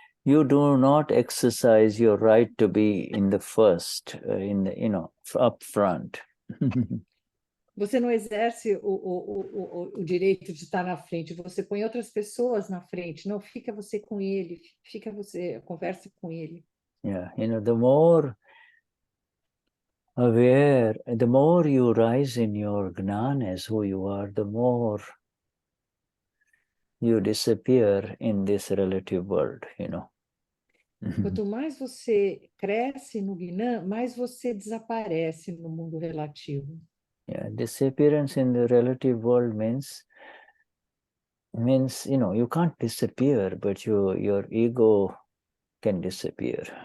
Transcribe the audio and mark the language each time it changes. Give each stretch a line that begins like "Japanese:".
English: you do not exercise your right to be in the first, up front.
Portuguese: Você não exerce o direito de estar na frente, você põe outras pessoas na frente, não fica você com ele, fica você, converse com ele.
English: Yeah, the more aware, the more you rise in your gnana as who you are, the more you disappear in this relative world,
Portuguese: Quanto mais você cresce no Gnana, mais você desaparece no mundo relativo.
English: Yeah, disappearance in the relative world means you can't disappear, but your ego can disappear.